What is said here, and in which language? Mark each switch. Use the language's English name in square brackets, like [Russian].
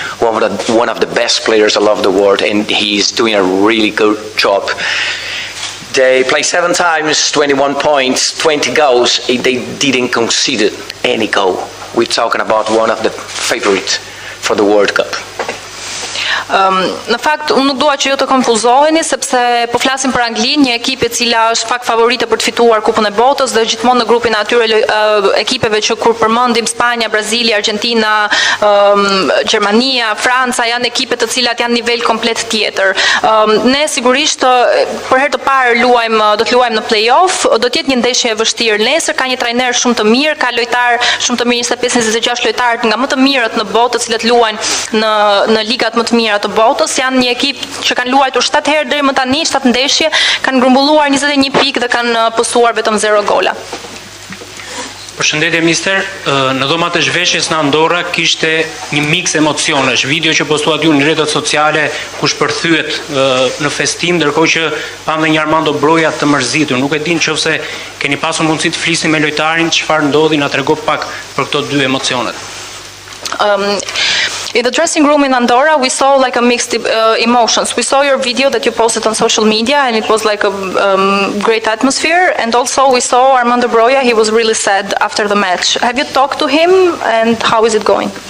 [English] One of the best players all over the world, and he's doing a really good job. They play 7 times, 21 points, 20 goals. They didn't concede any goal. We're talking about one of the favorites for the World Cup. [Albanian] Në fakt, unë nuk dua që ju të konfuzoheni, sepse po flasim për Anglinë, një ekip e cila është fakt favorite për të fituar Kupën e Botës dhe gjithmonë në grupin e atyre ekipeve që kur përmendim Spanja, Brazili, Argentina, Gjermania, Franca, janë ekipe të cilat janë nivel komplet tjetër. Ne sigurisht për herë të parë do të luajmë në play-off, do të jetë një ndeshje e vështirë. Nesër ka një trajner shumë të mirë, ka lojtar shumë të mirë, 25-26 lojtarë nga më të mirët në botë, të cilët luajnë në ligat më të mira të botës. Janë një ekip që kanë luajtur 7 herë deri më tani, 7 ndeshje, kanë grumbulluar 21 pikë dhe kanë postuar vetëm 0 gola. Përshëndetje mister, në dhomat e zhveshjes në Andorra kishte një mix emocionesh, video që postuat ju në rrjetet sociale ku shpërthyet në festim, ndërkohë që pam dhe një Armando Broja të mërzitur. Nuk e din nëse keni pasur mundësi të flisni me lojtarin, çfarë ndodhi, na trego pak për këto dy emocionet. [English] In the dressing room in Andorra, we saw like a mixed emotions. We saw your video that you posted on social media, and it was like a great atmosphere. And also we saw Armando Broja, he was really sad after the match. Have you talked to him, and how is it going?